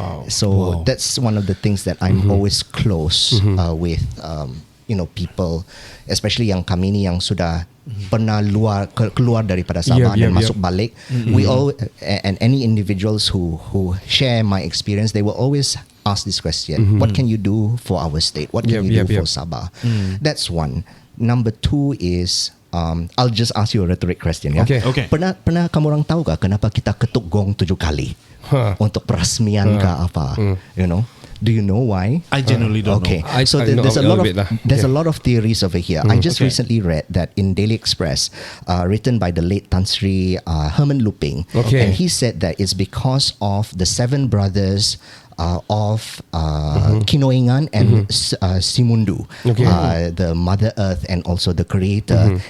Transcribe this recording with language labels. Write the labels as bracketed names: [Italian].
[English] So that's one of the things that I'm always close with people, especially [Malay] yang kami ni yang sudah pernah keluar daripada Sabah dan masuk balik. [English] We all and any individuals who share my experience, they will always ask this question: what can you do for our state? What can you do for Sabah? That's one. Number two is I'll just ask you a rhetoric question. Okay. [Malay] Pernah kamu orang tahu kah kenapa kita ketuk gong 7 kali untuk perasmian ke apa? [English] You know? Do you know why? I genuinely don't know. So there's a lot of theories over here. I just recently read that in Daily Express, written by the late Tan Sri Herman Luping, and he said that it's because of the 7 brothers of Kinoingan and Simundu, the Mother Earth and also the Creator.